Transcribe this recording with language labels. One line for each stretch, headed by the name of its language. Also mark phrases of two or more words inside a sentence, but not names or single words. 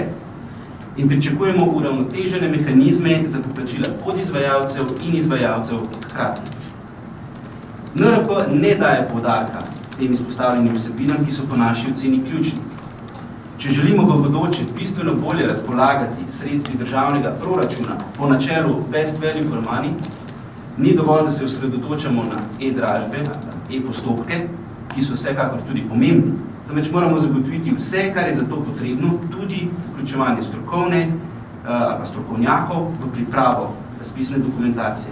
Slovenian: In pričakujemo uravnotežene mehanizme za poplačila podizvajalcev in izvajalcev hkrati. NRP ne daje poudarka tem izpostavljenim vsebinam, ki so po naši oceni ključni. Če želimo v bodoče bistveno bolje razpolagati sredstvi državnega proračuna po načelu
English: best value for money,
Slovenian: ni dovolj, da se osredotočamo na e-dražbe, e-postopke, ki so vsekakor tudi pomembni, temveč moramo zagotoviti vse, kar je za to potrebno, tudi vključevanje strokovne ali strokovnjakov v pripravo razpisne dokumentacije.